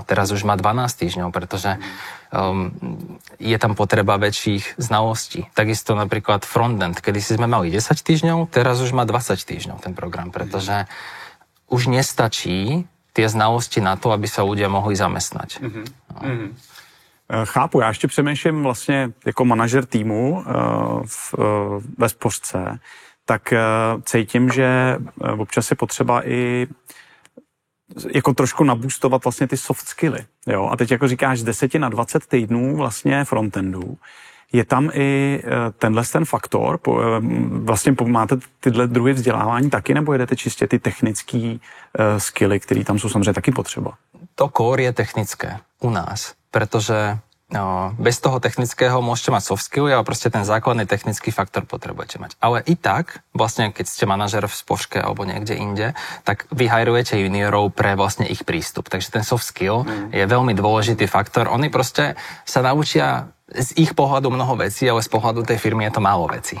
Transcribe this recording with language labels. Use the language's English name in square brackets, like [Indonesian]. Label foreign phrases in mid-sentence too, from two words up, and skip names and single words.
[Slovak] Teraz už má 12 týždňov, pretože je tam potreba väčších znalostí. Takisto napríklad frontend, kedy si sme mali 10 týždňov, teraz už má 20 týždňov ten program, pretože už nestačí tie znalosti na to, aby sa ľudia mohli zamestnať. [Czech] Chápu, já ještě přemýšlím vlastně jako manažer týmu ve Spořce, tak cítím, že občas je potřeba i jako trošku nabůstovat vlastně ty [English] soft skilly. [Czech] Jo? A teď jako říkáš z 10 na 20 týdnů vlastně frontendu. Je tam i ten faktor, vlastně máte tyhle druhy vzdělávání taky, nebo jedete čistě ty technické skilly, které tam jsou samozřejmě taky potřeba? [Slovak] To core je technické u nás, pretože bez toho technického môžete mať [English] soft skill, [Slovak] ale proste ten základný technický faktor potrebujete mať. Ale i tak, vlastne keď ste manažer v Spoške alebo niekde inde, tak vy hajrujete juniorov pre vlastne ich prístup. Takže ten [English] soft skill [Slovak] je veľmi dôležitý faktor. Oni proste sa naučia z ich pohľadu mnoho vecí, ale z pohľadu tej firmy je to málo vecí.